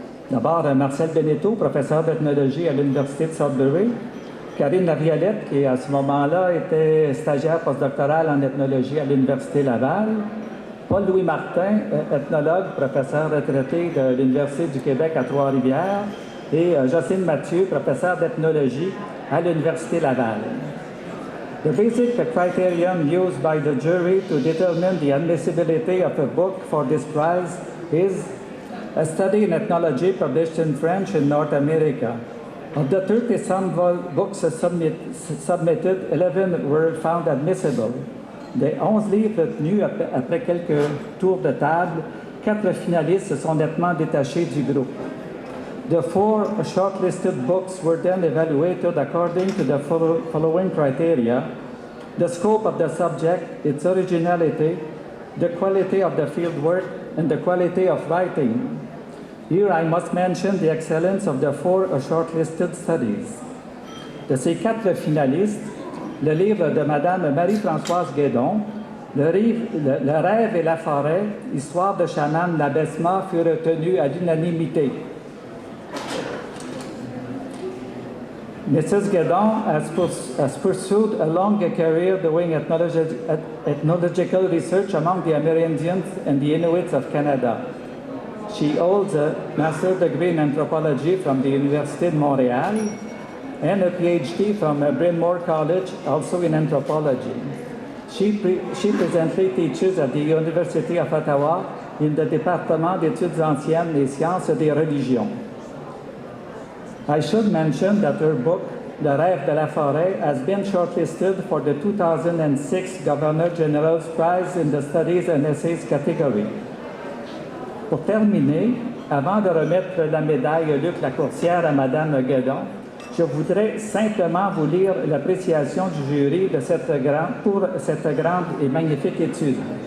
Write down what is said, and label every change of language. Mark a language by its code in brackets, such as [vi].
[fr] D'abord, Marcel Beneteau, professeur d'ethnologie à l'Université de Sudbury, Karine Laviolette, qui à ce moment-là était stagiaire postdoctorale en ethnologie à l'Université Laval, Paul-Louis Martin, ethnologue, professeur retraité de l'Université du Québec à Trois-Rivières, et Jocelyne Mathieu, professeur d'ethnologie à l'Université Laval. [en] The basic criterion used by the jury to determine the admissibility of a book for this prize is a study in ethnology published in French in North America. Of the 30-some books submitted, 11 were found admissible. [fr] Des 11 livres retenus après quelques tours de table, 4 finalistes se sont nettement détachés du groupe. [en] The 4 shortlisted books were then evaluated according to the following criteria: the scope of the subject, its originality, the quality of the fieldwork, and the quality of writing. Here I must mention the excellence of the 4 shortlisted studies. [fr] De ces 4 finalistes, le livre de Mme Marie-Françoise Guédon, le rêve et la forêt, histoire de Shannon Labesma, fut retenu à l'unanimité. [en] Mrs. Guédon has pursued a long career doing ethnological research among the Amerindians and the Inuits of Canada. She holds a master's degree in anthropology from the Université de Montréal and a PhD from Bryn Mawr College, also in anthropology. She presently teaches at the University of Ottawa in the Département d'études anciennes et sciences des religions. I should mention that her book, Le rêve de la forêt, has been shortlisted for the 2006 Governor General's Prize in the Studies and Essays category. [fr] Pour terminer, avant de remettre la médaille Luc Lacourcière à Mme Guédon, je voudrais simplement vous lire l'appréciation du jury de pour cette grande et magnifique étude.